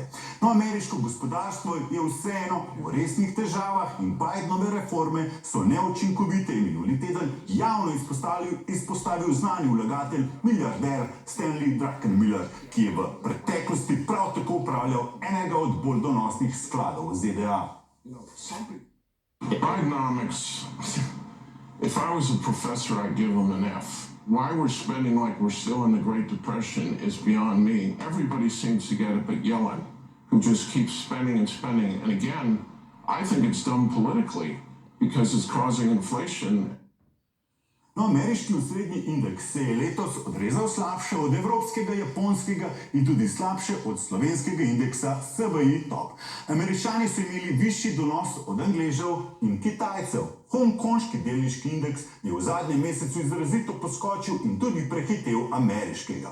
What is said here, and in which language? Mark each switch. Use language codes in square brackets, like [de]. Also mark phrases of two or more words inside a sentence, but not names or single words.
[sl] Ameriško gospodarstvo je vseeno v resnih težavah in Bidenove reforme so neučinkovite in minuli teden javno izpostavil znani vlagatelj, milijarder Stanley Druckenmiller, ki je v preteklosti prav tako upravljal enega od bolj donosnih skladov v ZDA. [en] Bidenomics, if I was a professor, I'd give them an F. Why we're spending like we're still in the Great Depression is beyond me. Everybody seems to get it but Yellen, who just keeps spending and spending. And again, I think it's done politically because it's causing inflation. [sl] Ameriški osrednji indeks se je letos odrezal slabše od evropskega, japonskega in tudi slabše od slovenskega indeksa SBI Top. Američani so imeli višji donos od Angležev in Kitajcev. Hongkonški delniški indeks je v zadnjem mesecu izrazito poskočil in tudi prehitel ameriškega.